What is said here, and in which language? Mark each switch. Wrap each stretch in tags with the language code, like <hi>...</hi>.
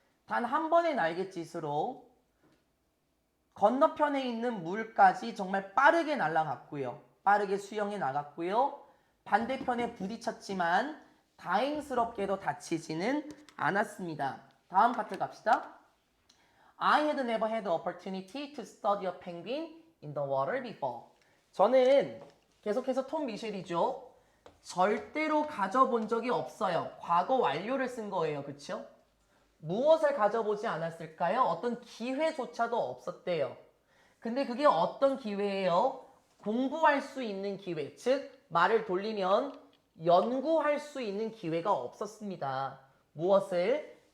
<ko>단 한 번의 날갯짓으로 건너편에 있는 물까지 정말 빠르게 날아갔고요. 빠르게 수영해 나갔고요. 반대편에 부딪혔지만 다행스럽게도 다치지는 않았습니다. 다음 파트 갑시다.</ko> <en>I had never had the opportunity to study a penguin in the water before.</en> <ko>저는 계속해서 톰 미셸이죠. 절대로 가져본 적이 없어요. 과거 완료를 쓴 거예요. 그쵸? 무엇을 가져보지 않았을까요? 어떤 기회조차도 없었대요. 근데 그게 어떤 기회예요? 공부할 수 있는 기회, 즉 말을 돌리면 연구할 수 있는 기회가 없었습니다. 무엇을?</ko>